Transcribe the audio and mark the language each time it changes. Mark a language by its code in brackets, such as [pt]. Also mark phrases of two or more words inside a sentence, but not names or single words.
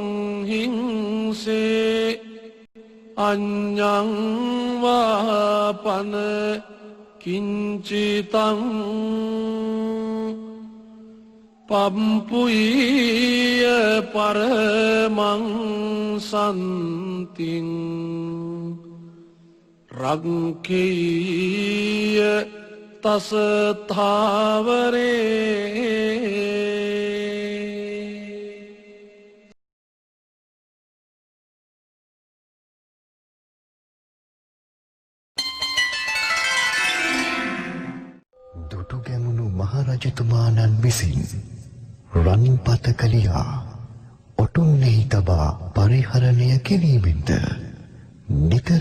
[pi] හිංසේ අඤ්ඤං වාපන කිංචිතං පම්පුයිය පරමං සන්තිං රංකීය තසථාවරේ [si] දුටුගැමුණු මහරජතුමාණන් විසින් රන්පත කලියා ඔටුන්නෙහි තබා පරිහරණය කිරීමෙන්ද නිතර